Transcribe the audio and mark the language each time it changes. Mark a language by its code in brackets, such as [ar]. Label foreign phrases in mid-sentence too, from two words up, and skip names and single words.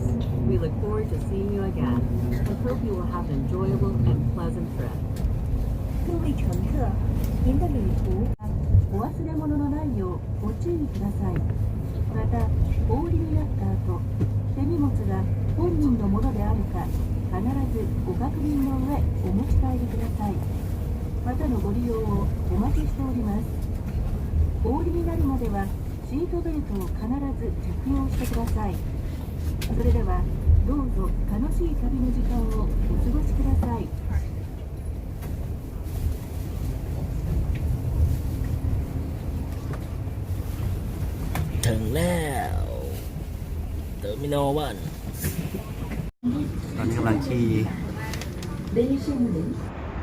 [en] We look forward to seeing you again and hope you will have an enjoyable and pleasant trip. [zh] 各位乘客，您的旅途 [ja] お忘れ物のないようご注意ください。また、お降りになった後、手荷物が本人のものであるか、必ずご確認の上お持ち帰りください。またのご利用をお待ちしております。お降りになるまではシートベルトを必ず着用してください。それではどうぞ楽しい旅の時間をお過ごしください。 [th] ถึงแล้วเทอร์มินอล1ตอนนี้กำลังขี่